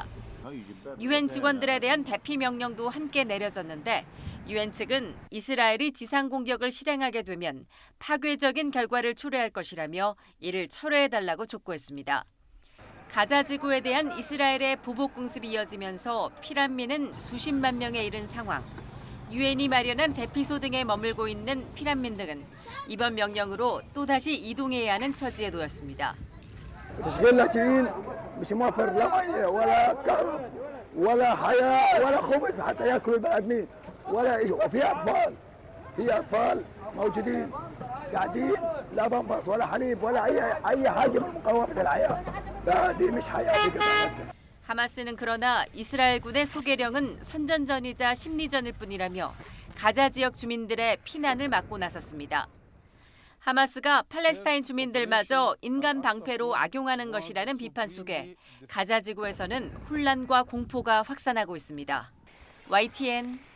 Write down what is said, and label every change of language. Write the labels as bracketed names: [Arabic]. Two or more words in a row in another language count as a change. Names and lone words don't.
[Korean] 유엔 직원들에 대한 대피 명령도 함께 내려졌는데 유엔 측은 이스라엘이 지상 공격을 실행하게 되면 파괴적인 결과를 초래할 것이라며 이를 철회해달라고 촉구했습니다. 가자 지구에 대한 이스라엘의 보복 공습이 이어지면서 피난민은 수십만 명에 이른 상황. 유엔이 마련한 대피소 등에 머물고 있는 피난민들은 이번 명령으로 또다시 이동해야 하는 처지에 놓였습니다. [Arabic] مش موفر لا ميه ولا كهرب ولا حياه ولا خبز حتى ياكلوا البني ادمين ولا شيء وفي اطفال موجودين قاعدين لا بنبص ولا حليب ولا اي حاجه من مقومات الحياه فهذه مش حياه في قطاع غزه. [Korean] 하마스는 그러나 이스라엘군의 소개령은 선전전이자 심리전일 뿐이라며 가자 지역 주민들의 피난을 막고 나섰습니다. 하마스가 팔레스타인 주민들마저 인간 방패로 악용하는 것이라는 비판 속에 가자 지구에서는 혼란과 공포가 확산하고 있습니다.